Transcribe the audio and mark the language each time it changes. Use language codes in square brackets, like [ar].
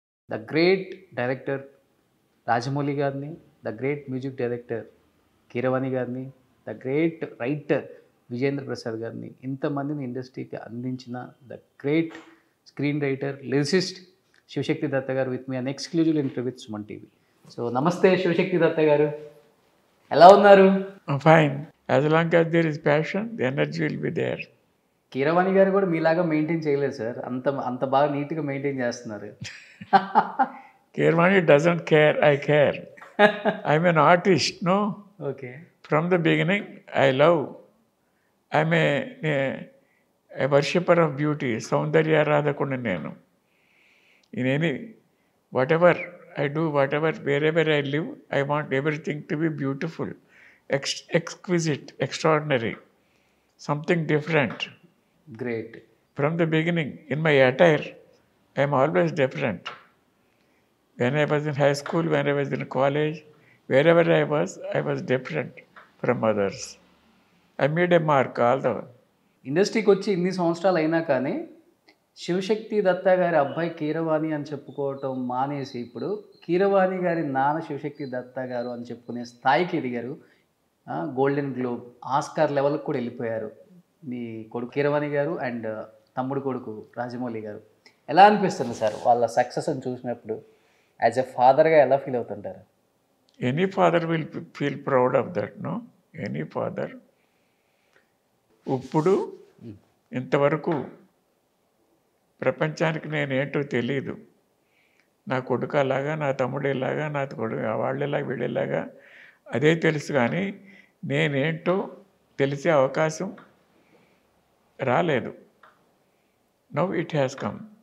[te] The great director Rajamouli గారిని, the great music director Keeravani గారిని, the great writer Vijendra Prasad గారిని, ఇంతమందిని ఇండస్ట్రీకి అందించిన the great screen writer lyricist Shivashakti దత్త గారు [en] With me an exclusive interview with Suman TV. [te] So నమస్తే శివశక్తి దత్త గారు, ఎలా ఉన్నారు? [en] I'm fine. As long as there is passion, the energy will be there. [te] Keeravani గారు కూడా మీలాగా మెయింటైన్ చేయలేదు సార్, అంత అంత బాగా నీట్గా మెయింటైన్ చేస్తున్నారు. [en] Kirmani doesn't care, I care. I'm an artist, no? Okay. From the beginning, I love. I'm a worshipper of beauty. [te] Saundarya Radhakunda nenu. [en] In any, whatever I do, wherever I live, I want everything to be beautiful, exquisite, extraordinary, something different. Great. From the beginning, in my attire, I am always different. When I was in high school, when I was in college, wherever I was different from others. I made a mark all the way. [te] ఇండస్ట్రీకి వచ్చి ఇన్ని సంవత్సరాలు అయినా కానీ శివశక్తి దత్త గారి అబ్బాయి కీరవాణి అని చెప్పుకోవటం మానేసి ఇప్పుడు కీరవాణి గారి నాన్న శివశక్తి దత్త గారు అని చెప్పుకునే స్థాయికి ఎదిగారు. గోల్డెన్ గ్లోబ్, ఆస్కార్ లెవెల్కి కూడా వెళ్ళిపోయారు మీ కొడుకు కీరవాణి గారు అండ్ తమ్ముడు కొడుకు రాజమౌళి గారు. ఎలా అనిపిస్తుంది సార్ వాళ్ళ సక్సెస్ అని చూసినప్పుడు? [en] as a ఫాదర్గా [te] ఎలా ఫీల్ అవుతుంటారు? [en] Any father will feel proud of that, no? Any father. [te] ఇప్పుడు ఇంతవరకు ప్రపంచానికి నేనేంటో తెలియదు. నా కొడుకు అలాగా, నా తమ్ముడు ఇలాగా, నా కొడుకు వాళ్ళలాగా వీళ్ళలాగా అదే తెలుసు, కానీ నేనేంటో తెలిసే అవకాశం రాలేదు. [en] Now it has come.